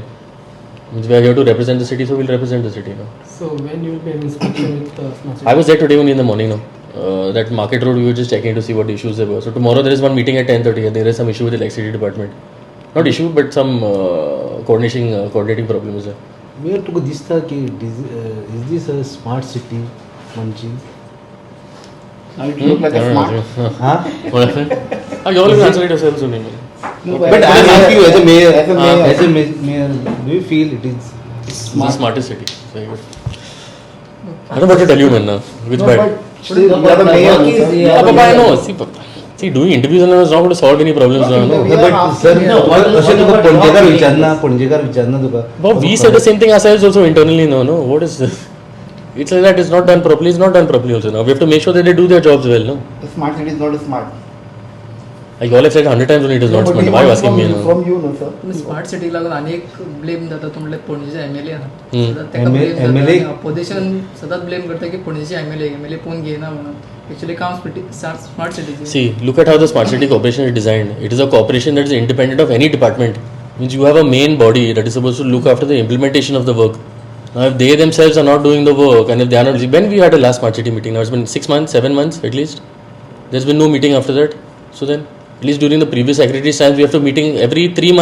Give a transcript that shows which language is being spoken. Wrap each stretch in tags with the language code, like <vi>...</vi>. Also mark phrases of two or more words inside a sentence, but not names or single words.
<en>Means we are here to represent the city, so we'll represent the city now. So when you will be in inspection with smart city? I was there today only in the morning now. That market road we were just checking to see what issues there were. So tomorrow there is one meeting at 10:30 and there is some issue with the electricity department. Not issue, but some coordinating problem is there.</en> <kok>मी तुका दिसता की</kok> <en>is this a smart city Manchi? Now it looks like a smart. Huh? What happened? You all answer it yourselves only. No, But I am asking you as a mayor, as a mayor, do you feel it is It's the smartest city. Very good. I don't know what to tell you, man. Now. Which No, bad? but still you are the mayor. Yeah, Papa, I know. See, doing interviews and all is not going to solve any problems now. No. but sir</en> <kok>अशें तुका पणजेकार विचारना तुका</kok> <en>But we say the same thing ourselves also internally now, no? What is this? It's like that it's not done properly, it's not done properly also now. We have to make sure that they do their jobs well, no? The smart city is not smart. Like all I've said 100 times only it is not smart. Why are you asking me now? From you, no sir. smart city</en> <kok>लागून अनेक ब्लेम जाता तुमले पणजेचे एमएलए MLA अपोजिशन सतत ब्लेम करता की पणजेचे एमएलए पोवन घेयना म्हणून एक्चुअली काम</kok> <en>smart city See, look at how the smart city corporation is designed. It is a corporation that is independent of any department. Means you have a main body that is supposed to look after the implementation of the work. Now, if they themselves are not doing the work, and if they are not, when we had a last smart city meeting, now it's been 6 months, 7 months at least. There's been no meeting after that. So then, at least during the previous secretary's times, we have to meeting every 3 months.</en>